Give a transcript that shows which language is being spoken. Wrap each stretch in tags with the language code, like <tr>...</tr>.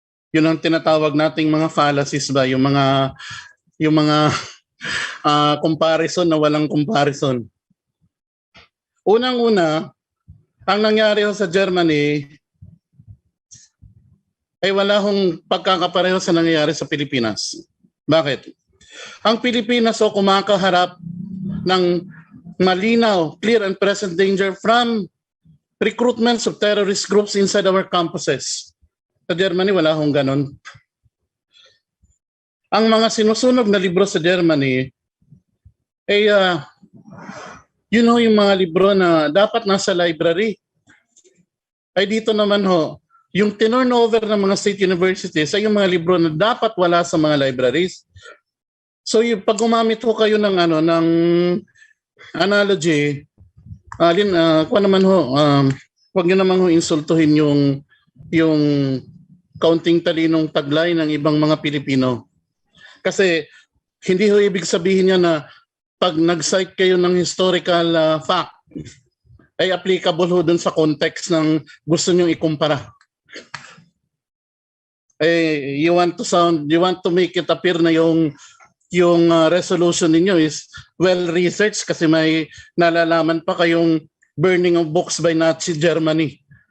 <tl>Yun ang tinatawag nating mga fallacies ba, yung mga comparison na walang comparison. Unang-una, ang nangyari sa Germany ay wala hong pagkakapareho sa nangyayari sa Pilipinas. Bakit? Ang Pilipinas kumakaharap ng malinaw,</tl> <en>clear and present danger from recruitments of terrorist groups inside our campuses.</en> <tl>Sa Germany, wala hong ganon. Ang mga sinusunog na libro sa Germany ay</tl> <en>you know</en> <tl>yung mga libro na dapat nasa library. Ay dito naman ho, yung turnover ng mga state universities ay yung mga libro na dapat wala sa mga libraries. So yung pag gumamit ho kayo ng ng analogy, kuha naman ho, wag niyo naman ho insultuhin yung kaunting talinong taglay ng ibang mga Pilipino. Kasi hindi ho ibig sabihin niya na pag nag-cite kayo ng historical fact ay applicable ho dun sa context ng gusto niyo ikumpara.</tl> <en>You want to make it appear</en> <tl>na yung</tl> <en>resolution</en> <tl>ninyo</tl> <en>is well researched</en> <tl>kasi may nalalaman pa kayong</tl> <en>burning of books by Nazi Germany.</en>